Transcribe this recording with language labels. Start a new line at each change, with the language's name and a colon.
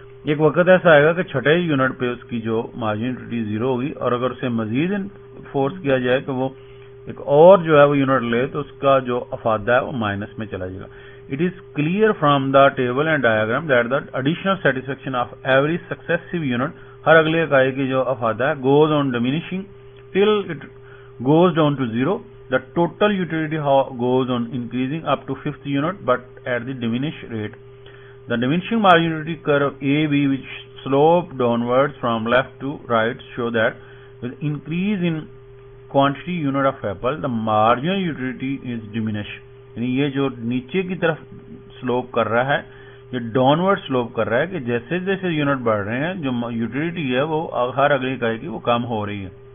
Hindi: एक वक्त ऐसा आएगा कि छठे यूनिट पे उसकी जो मार्जिनल यूटिलिटी 0 होगी और अगर उसे मजीद फोर्स किया जाए कि वो एक और जो है वो यूनिट ले तो उसका जो अफादा है वो माइनस में चला जाएगा।
English: it is clear from the table and diagram that the additional satisfaction of every successive unit,
Hindi: हर अगले इकाई की जो अफादा है,
English: Goes on diminishing till it goes down to 0. The total utility goes on increasing up to 5th unit but at the diminished rate. The diminishing marginal utility curve AB, which slope downwards from left to right, show that with increase in quantity unit of apple the marginal utility is diminished.
Hindi: यानी ये जो नीचे की तरफ slope कर रहा है, ये डाउनवर्ड स्लोप कर रहा है कि जैसे जैसे यूनिट बढ़ रहे हैं जो यूटिलिटी है वो हर अगली इकाई की वो कम हो रही है।